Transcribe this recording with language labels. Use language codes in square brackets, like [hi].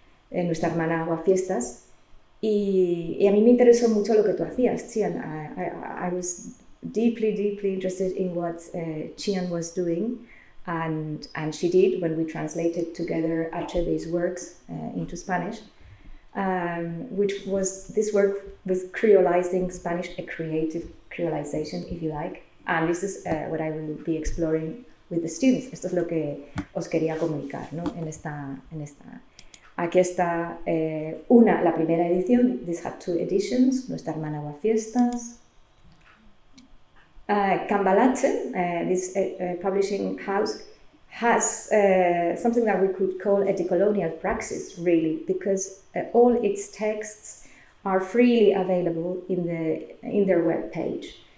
[es] Nuestra hermana Aguafiestas. Y a mí me interesó mucho lo que tú hacías, Chian. [en] I was deeply interested in what Chian was doing, and she did when we translated together Achebe's works into Spanish, which was this work with creolizing Spanish, a creative creolization, if you like. And this is what I will be exploring with the students. [es] Esto es lo que os quería comunicar, ¿no? en esta Aquí está la primera edición. [en] This had 2 editions. Nuestra hermana Aguafiestas. Cambalache, this publishing house, has something that we could call a decolonial praxis, really, because all its texts are freely available in their web page.